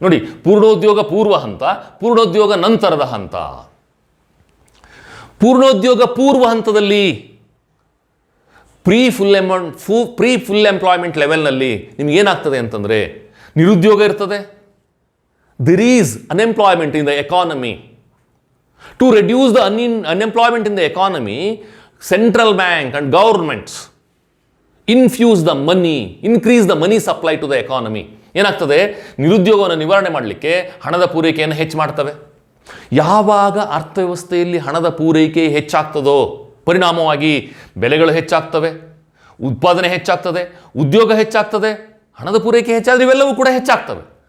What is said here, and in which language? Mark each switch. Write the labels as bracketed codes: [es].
[kn] ನೋಡಿ, ಪೂರ್ಣೋದ್ಯೋಗ ಪೂರ್ವ ಹಂತ, ಪೂರ್ಣೋದ್ಯೋಗ ನಂತರದ ಹಂತ. ಪೂರ್ಣೋದ್ಯೋಗ ಪೂರ್ವ ಹಂತದಲ್ಲಿ ಪ್ರೀ ಫುಲ್ ಎಂಪ್ಲಾಯ್ಮೆಂಟ್ ಲೆವೆಲ್ನಲ್ಲಿ ನಿಮಗೇನಾಗ್ತದೆ ಅಂತಂದರೆ ನಿರುದ್ಯೋಗ ಇರ್ತದೆ. [en] there is unemployment in the economy. To reduce the unemployment in the economy, central bank and governments increase the money supply to the economy. [kn] ಏನಾಗ್ತದೆ? ನಿರುದ್ಯೋಗವನ್ನು ನಿವಾರಣೆ ಮಾಡಲಿಕ್ಕೆ ಹಣದ ಪೂರೈಕೆಯನ್ನು ಹೆಚ್ಚು ಮಾಡ್ತವೆ. ಯಾವಾಗ ಅರ್ಥವ್ಯವಸ್ಥೆಯಲ್ಲಿ ಹಣದ ಪೂರೈಕೆ ಹೆಚ್ಚಾಗ್ತದೋ ಪರಿಣಾಮವಾಗಿ ಬೆಲೆಗಳು ಹೆಚ್ಚಾಗ್ತವೆ, ಉತ್ಪಾದನೆ ಹೆಚ್ಚಾಗ್ತದೆ, ಉದ್ಯೋಗ ಹೆಚ್ಚಾಗ್ತದೆ, ಹಣದ ಪೂರೈಕೆ ಹೆಚ್ಚಾದರೆ ಇವೆಲ್ಲವೂ ಕೂಡ ಹೆಚ್ಚಾಗ್ತವೆ.